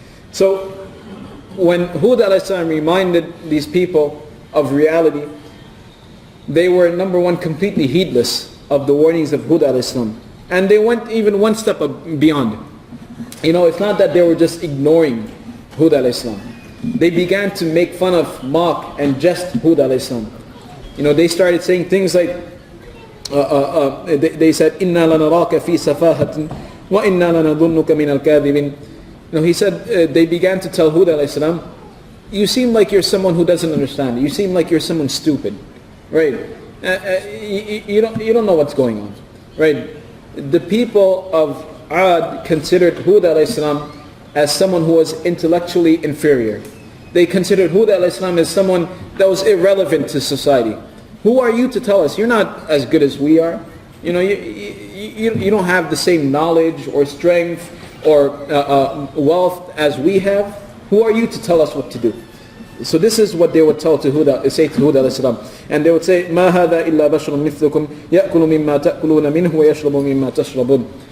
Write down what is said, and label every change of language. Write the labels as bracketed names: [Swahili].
[English] So when Hud alayhi salam reminded these people of reality, they were, number one, completely heedless of the warnings of Hud alayhi salam. And they went even one step beyond. It's not that they were just ignoring Hud alayhi salam. They began to make fun of, mock, and jest Hud alayhi salam. They started saying things like, they said, [Arabic] إِنَّا لَنَرَاكَ فِي سَفَاهَةٍ وَإِنَّا لَنَظُنُّكَ مِنَ الْكَاذِبِينَ. [English] He said, they began to tell Hud alayhi salam, you seem like you're someone who doesn't understand. You seem like you're someone stupid. Right? You don't know what's going on. Right? The people of Ad considered Hud alayhi salam as someone who was intellectually inferior. They considered Hud alayhi salam as someone that was irrelevant to society. Who are you to tell us? You're not as good as we are. You don't have the same knowledge or strength or wealth as we have. Who are you to tell us what to do? So this is what they would say to Hud alayhi salam. And they would say, [Arabic] مَا هَذَا إِلَّا بَشْرٌ مِثْلُكُمْ يَأْكُلُ مِمَّا تَأْكُلُونَ مِنْهُ وَيَشْرَبُ مِمَّا تَشْرَبُونَ.